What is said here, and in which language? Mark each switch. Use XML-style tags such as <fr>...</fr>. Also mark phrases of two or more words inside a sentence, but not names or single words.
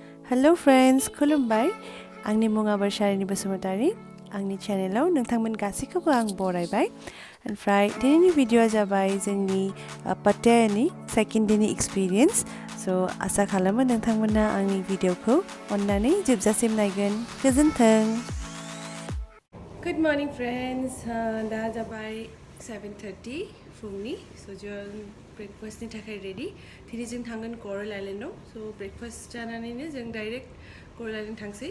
<en>Hello friends,</en> <brx>Khulumbai. Angni munga Barasha Rani Basumatary. Angni channel nongthangmon gasikhobo ang baraयबाय. Oमफ्राय दिनैनि भिडिअ'आ जाबाय जोंनि Pattaya</brx> <en>second day</en> <brx>नि experience. So आसा खालामो नोंथांमोना आंनि भिडिअ'खौ अननानै जोबजासिम नायगोन।</brx> <en>गोजोन्थों। Good morning friends.</en> <brx>दा जाबाय 7:30 फुंनि. So जों ब्रेकफास्टनि थाखाय रेडि। दिनै जों थांगोन Coral Islandआव। So ब्रेकफास्ट जानानैनो जों डाइरेक्ट Coral Island थांसै।</brx>